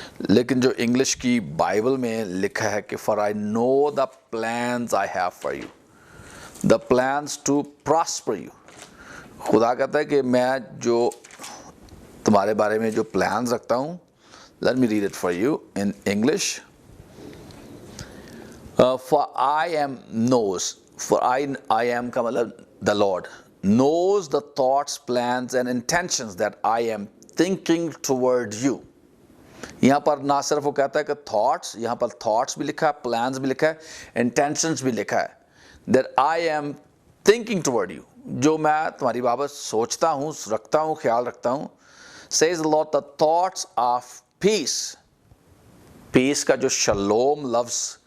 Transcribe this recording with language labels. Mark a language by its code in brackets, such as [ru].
[hi] लेकिन जो इंग्लिश की बाइबल में लिखा है कि [en] For I know the plans I have for you, the plans to prosper you. [hi] खुदा कहता है कि मैं जो तुम्हारे बारे में जो प्लान्स रखता हूँ, [en] Let me read it for you in English. For I am knows, for I am [hi] का मतलब [en] The Lord knows the thoughts, plans and intentions that I am thinking toward you। [hi] यहाँ पर ना सिर्फ वो कहता है कि थॉट्स, यहाँ पर थॉट्स भी लिखा है, प्लान्स भी लिखा है, इंटेंशंस भी लिखा है, [en] that I am thinking toward you, [hi] जो मैं तुम्हारी बाबत सोचता हूँ, रखता हूँ, ख्याल रखता हूँ। [en] says the Lord, the thoughts of peace। [hi] Piece का जो शलोम लफ्ज़